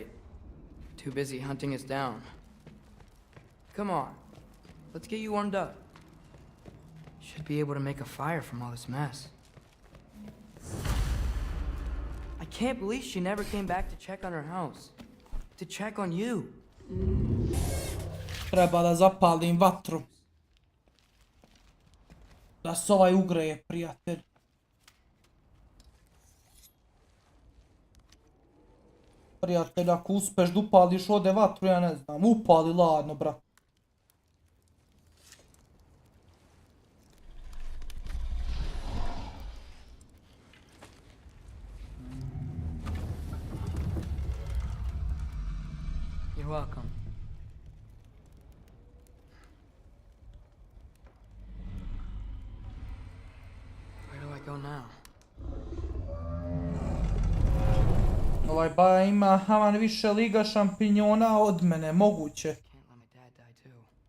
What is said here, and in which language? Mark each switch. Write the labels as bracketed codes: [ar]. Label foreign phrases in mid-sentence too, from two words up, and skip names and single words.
[en] Too busy hunting us down. Come on. Let's get you warmed up. Should be able to make a fire from all this mess. I can't believe she never came back to check on her house. to check on you. [bs] Treba da zapalim vatru. Da se ovaj ugreje, prijatelj. Prijatelj, ako uspeš da upališ ovdje vatru, ja ne znam, upali ladno, brat. [en] You're welcome. Where do I go now? [bs] Ovaj ba ima haman više liga šampinjona od mene, moguće. [en] Can't let my dad die too.